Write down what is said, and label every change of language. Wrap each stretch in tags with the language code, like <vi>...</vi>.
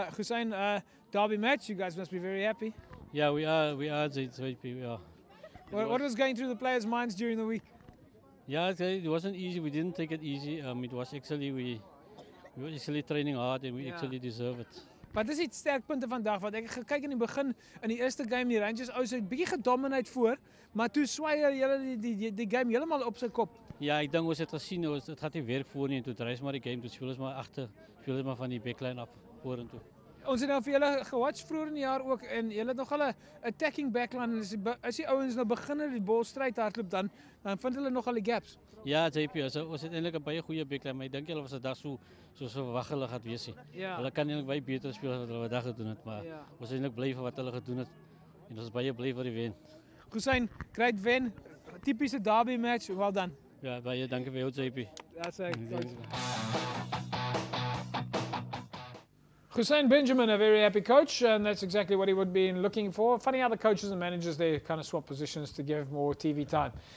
<en>Hussein, derby match, you guys must be very happy. Yeah, we are, JP, we are. What was going through the players' minds during the week? Yeah, it wasn't easy. We didn't take it easy. It was actually, we were actually training hard and we actually deserve it.</en> <af>Wat is die sterkpunte vandag? Want ek gekyk in die begin in die eerste game die Rangers ou se 'n bietjie gedomineer voor, maar toe swaai hulle die game heeltemal op sy kop. Ja, ek dink ons het gesien dit gaan nie werk voor nie en toe dryf maar die game, toe speel ons maar agter, speel ons maar van die backline af vorentoe. Ons het nou vir julle gewatch vroeër in die jaar ook en julle het nog al 'n</af> <en>attacking backline.</en> <af>As die ouens nou begin die bolstryd hardloop dan vind hulle nog al die gaps. Ja, JP, ons het eintlik 'n baie goeie backline, maar ek dink hulle was 'n dag so verwag hulle gaan wees nie. Ja. Hulle kan eintlik baie beter speel as wat hulle vandag gedoen het, maar ons is eintlik bly vir wat hulle gedoen het en ons is baie bly vir die wen.</af> <en>Hussein, great wen, tipiese derby match, well done.</en> <af>Ja, baie dankie vir jou, JP.</af> <en>That's it. Hussein Benjamin, a very happy coach, and that's exactly what he would be looking for. Funny how the coaches and managers, they kind of swap positions to give more TV time.</en>